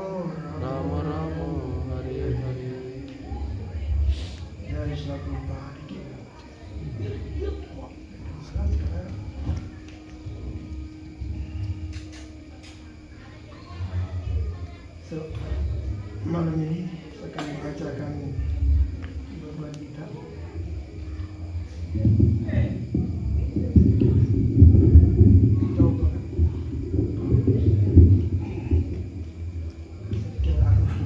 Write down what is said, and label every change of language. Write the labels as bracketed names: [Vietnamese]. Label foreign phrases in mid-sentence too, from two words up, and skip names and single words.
[Sanskrit] Rama Rama Hare Hare. Jai Shri Prabhupada. [Indonesian] So, malam ini saya akan membacakan beberapa kitab. Jauh banget. Sedikit lagu.